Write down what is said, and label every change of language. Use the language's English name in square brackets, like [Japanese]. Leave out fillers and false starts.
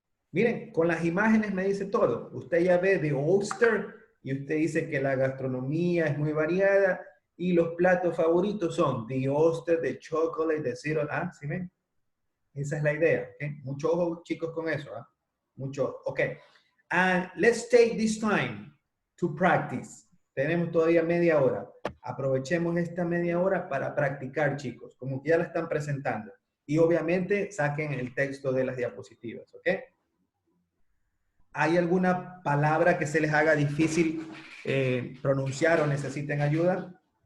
[Spanish] Miren, con las imágenes me dice todo. Usted ya ve The Oyster y usted dice que la gastronomía es muy variada y los platos favoritos son The Oyster, The Chocolate, The Zero. Ah, ¿sí ven? Esa es la idea, ¿ok? Mucho ojo, chicos, con eso, ¿ah? Mucho, ok. [English] And let's take this time to practice. [Spanish] Tenemos todavía media hora. Aprovechemos esta media hora para practicar, chicos, como que ya la están presentando. Y obviamente saquen el texto de las diapositivas, ¿ok? ¿Hay alguna palabra que se les haga difícil pronunciar o necesiten ayuda?